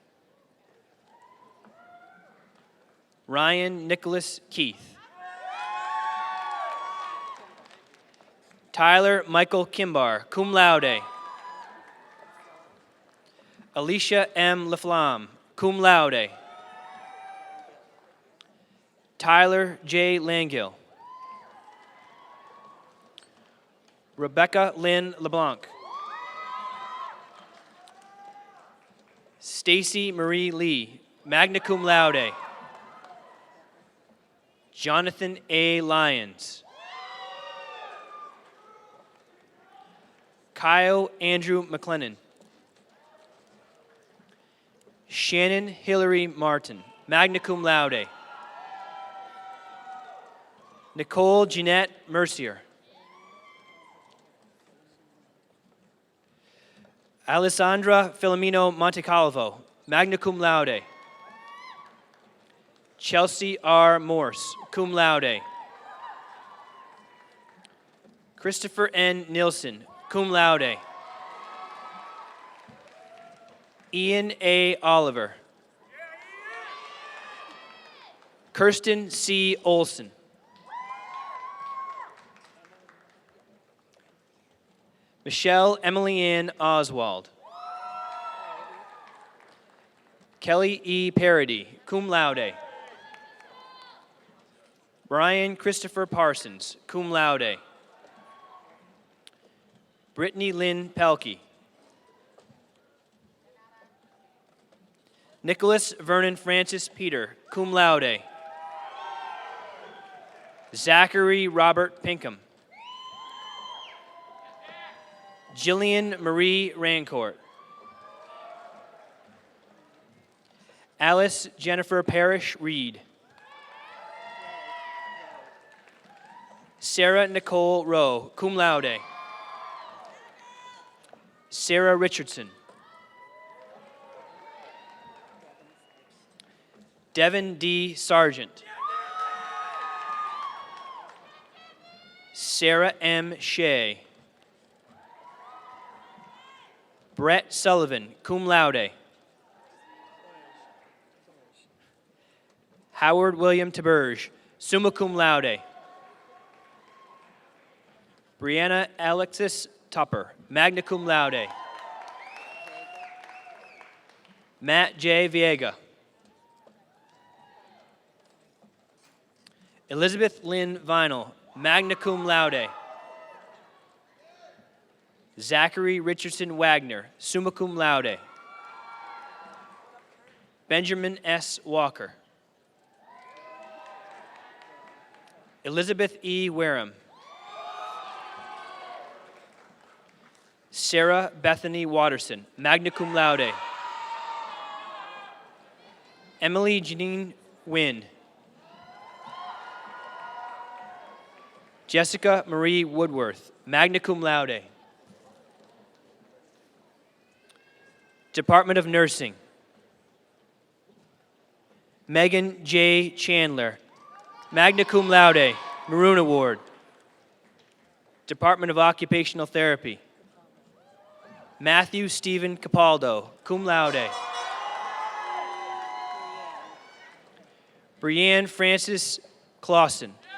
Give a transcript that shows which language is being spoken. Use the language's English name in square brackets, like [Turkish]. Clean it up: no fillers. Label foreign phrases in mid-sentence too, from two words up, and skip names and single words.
[English] Ryan Nicholas Keith. Tyler Michael Kimbar, [Latin] cum laude. [English] Alicia M. Laflamme, [Latin] cum laude. [English] Tyler J. Langill. Rebecca Lynn LeBlanc. Stacy Marie Lee, [Latin] magna cum laude. [English] Jonathan A. Lyons. Kyle Andrew McLennan. Shannon Hillary Martin, [Latin] magna cum laude. [English] Nicole Jeanette Mercier. Alessandra Filomeno Montecalvo, [Latin] magna cum laude. [English] Chelsea R. Morse, [Latin] cum laude. [English] Christopher N. Nilsson, [Latin] cum laude. [English] Ian A. Oliver. Kirsten C. Olson. Michelle Emily Ann Oswald. Kelly E. Parody, [Latin] cum laude. [English] Brian Christopher Parsons, [Latin] cum laude. [English] Brittany Lynn Pelkey. Nicholas Vernon Francis Peter, [Latin] cum laude. [English] Zachary Robert Pinkham. Jillian Marie Rancourt. Alice Jennifer Parrish Reed. Sarah Nicole Rowe, [Latin] cum laude. [English] Sarah Richardson. Devin D. Sargent. Sarah M. Shea. Brett Sullivan, [Latin] cum laude. [English] Howard William Taberge, [Latin] summa cum laude. [English] Brianna Alexis Tupper, [Latin] magna cum laude. [English] Matt J. Viega. Elizabeth Lynn Vinal, [Latin] magna cum laude. [English] Zachary Richardson Wagner, [Latin] summa cum laude. [English] Benjamin S. Walker. Elizabeth E. Wareham. Sarah Bethany Watterson, [Latin] magna cum laude. [English] Emily Janine Wynn. Jessica Marie Woodworth, [Latin] magna cum laude. [English] Department of Nursing. Megan J. Chandler, [Latin] magna cum laude, [English] Maroon Award. Department of Occupational Therapy. Matthew Stephen Capaldo, [Latin] cum laude. [English] Brianne Francis Clausen.